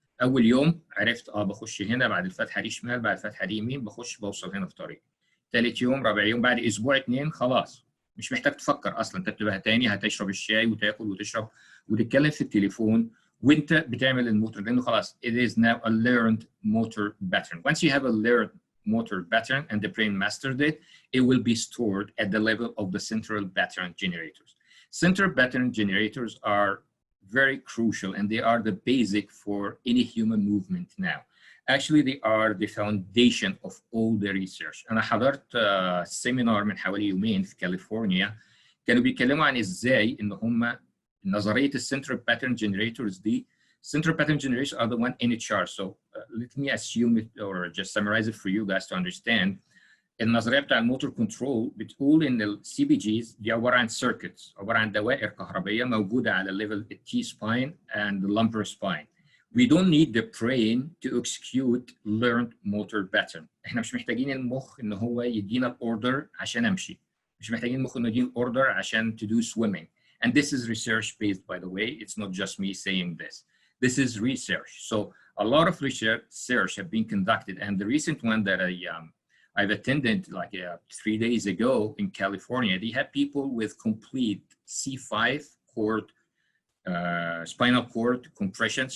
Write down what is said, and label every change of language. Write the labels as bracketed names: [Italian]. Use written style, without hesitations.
[Arabic] اول يوم عرفت بخش هنا، بعد الفتحه دي شمال، بعد الفتحه دي يمين، بخش بوصل هنا في طريق. ثالث يوم، رابع يوم، بعد اسبوع 2 خلاص مش محتاج تفكر اصلا، انت بتبقى تاني هتشرب الشاي وتاكل وتشرب وتتكلم في التليفون وانت بتعمل الموتور، لانه خلاص [English] it is now a learned motor pattern. Once you have a learned motor pattern and the brain mastered it, it will be stored at the level of the central pattern generators. Central pattern generators are very crucial and they are the basic for any human movement now. Actually, they are the foundation of all the research. [Arabic] أنا حضرت سيمينار من حوالي يومين في كاليفورنيا، كانوا بيتكلموا عن إزاي إن هم نظرية السنترال باترن جنريتورز دي. [English] Central pattern generators are the one in charge. So let me assume it or just summarize it for you guys to understand. [Arabic] النظريه بتاع الموتور كنترول بتقول ان السي بي جيز دي عباره عن سيركتس، عباره عن دوائر كهربيه موجوده على الليفل التي سباين [English] and the lumbar spine. We don't need the brain to execute learned motor pattern. [Arabic] احنا مش محتاجين المخ ان هو يدينا الاوردر عشان امشي، مش محتاجين المخ انه يدينا الاوردر عشان [English] to do swimming. And this is research based, by the way. It's not just me saying this. This is research. So a lot of research have been conducted, and the recent one that I've attended like 3 days ago in California, they had people with complete C5 cord, spinal cord compression.